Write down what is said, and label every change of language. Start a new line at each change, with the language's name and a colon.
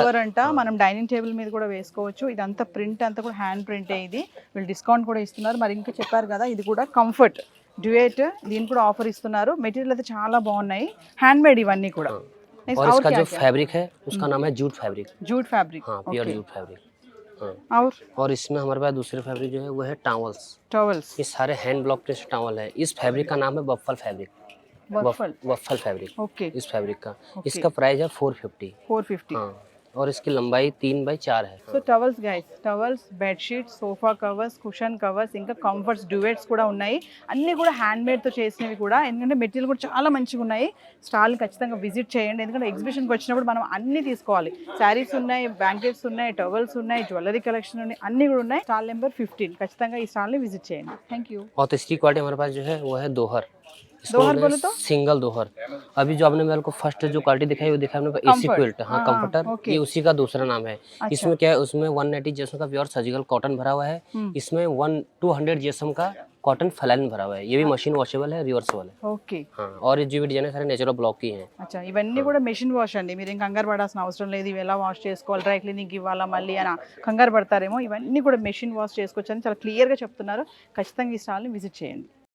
Telugu: Cover అంట మనం dining table మీద కూడా వేసుకోవచ్చు. ఇదంతా ప్రింట్ అంతా కూడా హ్యాండ్ ప్రింటే. ఇది వీళ్ళు డిస్కౌంట్ కూడా ఇస్తున్నారు. మరి ఇంకా చెప్పారు కదా ఇది కూడా కంఫర్ట్ డ్యూయట్, దీని కూడా ఆఫర్ ఇస్తున్నారు. మెటీరియల్ అయితే చాలా బాగున్నాయి, హ్యాండ్ మేడ్ ఇవన్నీ కూడా.
Hindi: और इसका जो फैब्रिक है उसका नाम है जूट फैब्रिक। जूट फैब्रिक हाँ प्योर जूट फैब्रिक। हाँ और इसमें हमारे पास दूसरे फैब्रिक जो है वो है टावल्स। टॉवल्स ये सारे हैंड ब्लॉक प्रेस टावल है। इस फैब्रिक का नाम है waffle fabric. Waffle waffle fabric
English: okay
Hindi: इस फैब्रिक का।
English: Okay.
Hindi: इसका प्राइस है 450। 450. हाँ और इसकी लंबाई 3x4 है।
Telugu: So towels guys, towels, bedsheets, sofa covers, cushion covers, ఇంకా కంఫర్ట్స్, డ్యూయెట్స్ కూడా ఉన్నాయి. అన్నీ కూడా హ్యాండ్ మేడ్తో చేసినవి కూడా, ఎందుకంటే మెటీరియల్ కూడా చాలా మంచిగా ఉన్నాయి. స్టాల్ ఖచ్చితంగా విజిట్ చేయండి, ఎందుకంటే ఎగ్జిబిషన్కి వచ్చినప్పుడు మనం అన్నీ తీసుకోవాలి. శారీస్ ఉన్నాయి, బ్లాంకెట్స్ ఉన్నాయి, టవల్స్ ఉన్నాయి, జ్యువెలరీ కలెక్షన్ ఉన్నాయి, అన్నీ కూడా ఉన్నాయి. స్టాల్ నెంబర్ 15, ఖచ్చితంగా ఈ స్టాల్ని విజిట్ చేయండి. Thank you.
Hindi: और तीसरी क्वालिटी हमारे पास जो है वो है दोहर। दोहर बोले तो? सिंगल दोहर। अभी जो आपने मेरे को फर्स्ट जो क्वालिटी दिखाई वो दिखाई अपने एसी
English: Comfort.
Hindi: क्विल्ट। हाँ हाँ, कंफर्टर,
English: okay.
Hindi: ये उसी का दूसरा नाम है। अच्छा. इसमें क्या है, उसमें 180 जीएसएम का प्योर सर्जिकल कॉटन भरा हुआ है। इसमें 200 जीएसएम का कॉटन फैलाइन भरा हुआ है। ये भी मशीन वॉशेबल है, रिवर्सेबल है।
English: okay
Hindi: हाँ और ये जो भी डिजाइन है सारे नेचुरल ब्लॉक की हैं।
Telugu: అచ్చా, ఇవన్నీ కూడా మెషిన్ వాష్ అండి. మీరు ఇంకా కంగారు పడాల్సిన అవసరం లేదు. ఇవి ఎలా వాష్ చేసుకోవాలి, డ్రై క్లీనింగ్ ఇవ్వాలా మళ్ళీ అని కంగారు పడతారేమో. ఇవన్నీ కూడా మెషిన్ వాష్ చేసుకోవచ్చు అని చాలా క్లియర్గా చెప్తున్నారు. ఖచ్చితంగా ఈ స్టాల్ని విజిట్ చేయండి.